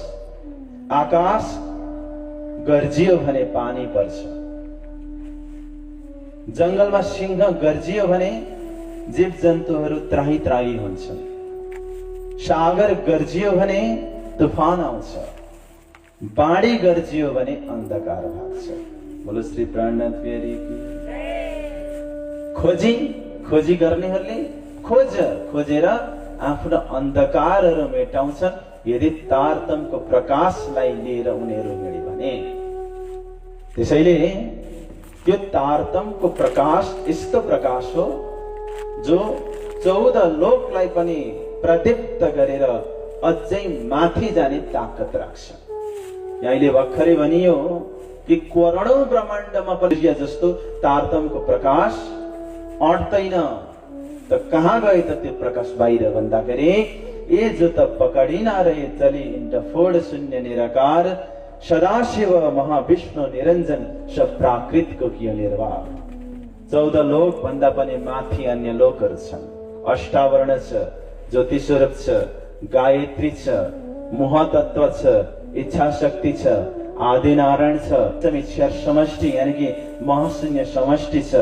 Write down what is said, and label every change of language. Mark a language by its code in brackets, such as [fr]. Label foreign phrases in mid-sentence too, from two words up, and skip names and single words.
[ne] आकाश गर्जियो भने पानी पर्छ, जंगलमा सिंह गर्जियो भने जीव जन्तुहरू त्राही त्राही हुन्छन्, सागर गर्जियो भने तूफान आउँछ, बाढी गर्जियो भने अन्धकार भाग्छ। [hi] बोलो श्री प्राणनाथ प्यारी की। [ne] खोजी गर्नेहरूले खोजेर आफ्नो अन्धकारहरू मेटाउँछन् यदि तारतमको प्रकाशलाई लिएर उनीहरू हिँडे भने। त्यसैले त्यो तारतमको प्रकाश यस्तो प्रकाश हो जो 14 लोकलाई पनि प्रदीप्त गरेर अझै माथि जाने ताकत राख्छ। यहाँले भर्खरै भनियो कि करोडौं ब्रह्माण्डमा पनि जस्तो तारतमको प्रकाश अट्दैन त कहाँ गए त त्यो प्रकाश बाहिर भन्दाखेरि [hi] ए जो त पकडिना रहे चली इंट फोड शून्य निराकार सदाशिव महाविष्णु निरंजन सब प्राकृत को कियो निर्वाह। [ne] 14 लोक भन्दा पनि माथि अन्य लोकहरू छन्। अष्टावर्ण छ, ज्योति स्वरूप छ, गायत्री छ, मोह तत्व छ, इच्छा शक्ति छ, आदि नारायण छ, ईश्वर समष्टि यानी कि महाशून्य समष्टि छ।